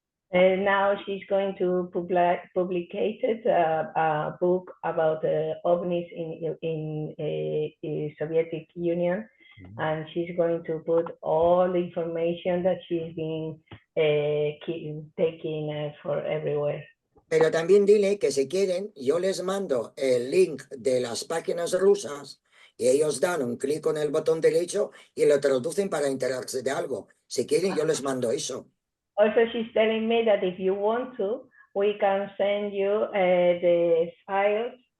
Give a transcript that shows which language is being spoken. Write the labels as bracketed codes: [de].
[en] Now she's going to publicate a book about ovnis in Soviet Union, and she's going to put all the information that she's been taking for everywhere. [es] Pero también dile que si quieren, yo les mando el link de las páginas rusas y ellos dan un clic con el botón derecho y lo traducen para enterarse de algo. Si quieren, yo les mando eso. [en] Also, she's telling me that if you want to, we can send you the files